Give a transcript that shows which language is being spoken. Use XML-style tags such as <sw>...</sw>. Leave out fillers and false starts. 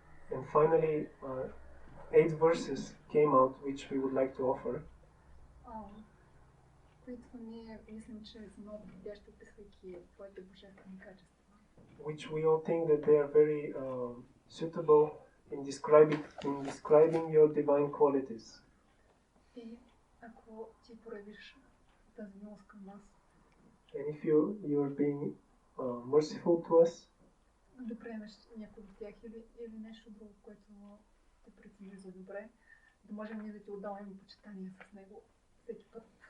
<en>And finally, 8 verses came out which we would like to offer.</en> <bg>Които ние мислим, че са много подходящи, описвайки твоите божествени качества.</bg> <en>Which we all think that they are very suitable in describing your divine qualities.</en> <bg>И ако ти проявиш тази милост към нас,</bg> <en>and if you are being merciful to us,</en> <bg>да приемеш някой от тях или нещо друго, което те прецениш за добре, да можем ние да ти отдаваме почитание с него всеки път.</bg>